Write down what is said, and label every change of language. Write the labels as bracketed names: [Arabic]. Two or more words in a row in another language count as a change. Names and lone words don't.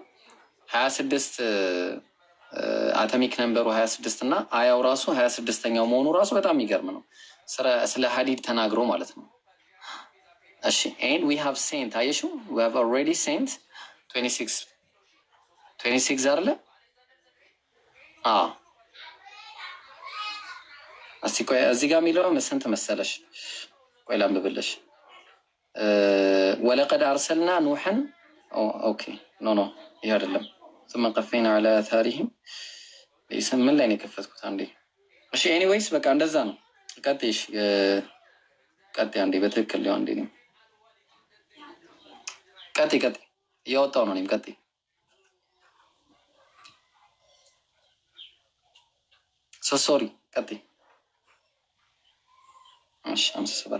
[Amharic] 26 [English] atomic number [Amharic] 26 እና አያው ራሱ 26ኛው መሆኑ ራሱ በጣም የሚገርም ነው። ስለ ሀዲድ ተናግሮ ማለት ነው። እሺ [English] and we have sent [Amharic] አየሽው [English] we have already sent [Amharic] 26 አይደለ? እስቲ ቆይ እዚህ ጋር የሚለው ስንት መሰለሽ? ቆይ ላንብብልሽ። [Arabic] ولقد أرسلنا نوحا [English] okay no [Amharic] ይህ አይደለም። [Arabic] ثم قفينا على آثارهم [Amharic] ምን ላይ ነው የከፈትኩት? አንዴ እሺ ኤኒዌይስ በቃ እንደዛ ነው። ቀጥይሽ ቀጥይ አንዴ በትክክል ሊሆን አንዴ ነው ቀጥይ እያወጣው ነው። እኔም ቀጥይ ሶሪ ቀጥይ። እሺ 57